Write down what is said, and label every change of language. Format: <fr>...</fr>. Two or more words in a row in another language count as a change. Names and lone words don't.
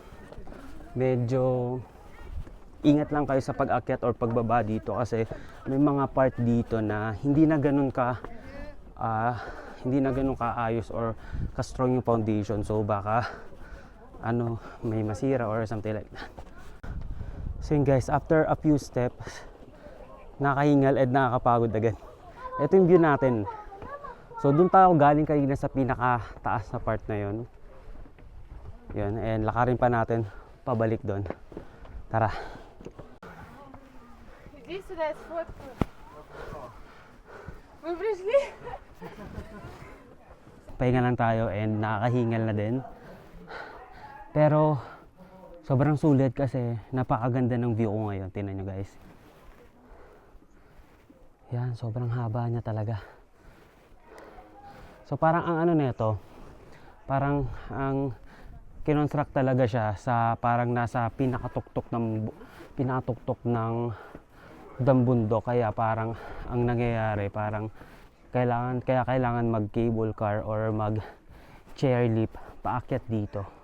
<tl>Medyo ingat lang kayo sa pag-akyat or pagbaba dito kasi may mga part dito na hindi na ganun kaayos or ka-strong yung foundation. So baka may masira or</tl> <en>something like that. So yun guys, after a few steps,</en> <tl>nakahingal at nakakapagod agad. Ito yung view natin. So doon tayo galing kanina sa pinaka-taas na part na yun. Yun, and lakarin pa natin pabalik doon. Tara.</tl> <ru>Иди сюда, я сфоткаю. Вы пришли?</ru> <tl>Pahinga lang tayo and nakakahingal na din. Pero sobrang sulit kasi napakaganda ng view ko ngayon. Tingnan nyo guys. Yan, sobrang haba niya talaga. So parang ang nito, parang ang kinonstruct talaga siya sa parang nasa pinakatuktok ng bundok, kaya parang ang nangyayari parang kailangan mag</tl> <en>cable car</en> <tl>or mag chairlift paakyat dito.</tl>